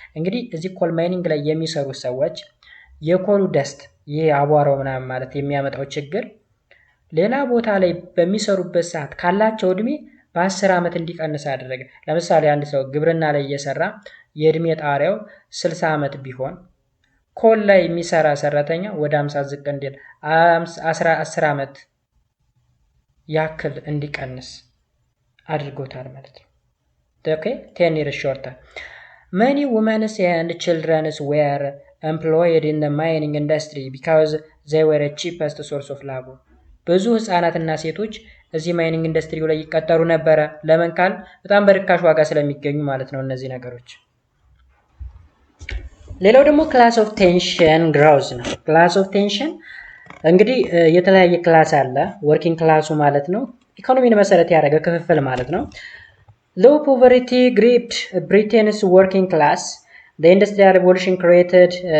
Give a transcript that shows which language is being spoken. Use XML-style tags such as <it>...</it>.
<am>እንግዲህ እዚህ ኮል ማይኒንግ ላይ የሚሰሩ ሰዎች የኮሉ ደስት ይሄ አቧራው ምናምን ማለት የሚያመጣው ችግር ሌላ ቦታ ላይ በሚሰሩበት ሰዓት ካላቸው እድሜ በ10 ዓመት እንዲቀንስ አደረገ። ለምሳሌ አንድ ሰው ግብርና ላይ እየሰራ የእድሜ ጣሪያው 60 ዓመት ቢሆን ኮል ላይ የሚሰራ ሰራተኛ ወደ 50 ዝቅ እንዲል 10 ዓመት ያክል እንዲቀንስ አድርጎታል ማለት ነው።</am> <en>okay 10 years shorter. many women and children were employed in the mining industry because they were the cheapest source of labor.</en> <am>ብዙ ህፃናትና ሴቶች እዚህ ማይኒንግ ኢንዱስትሪው ላይ ይቀጠሩ ነበረ። ለምን ካል በጣም በርካሽ ዋጋ ስለሚገኙ ማለት ነው እነዚህ ነገሮች። ሌላው ደግሞ ክላስ ኦፍ ቴንሽን ግሮዝ ነው። ክላስ ኦፍ ቴንሽን እንግዲህ የተለያየ ክላስ አለ። ወርኪንግ ክላሱ ማለት ነው ኢኮኖሚን መሰረት ያደረገ ክፍፍል ማለት ነው። ሎው ፖቨርቲ ግሪፕድ ብሪቴንስ ወርኪንግ ክላስ</am> <en>the industrial revolution created</en>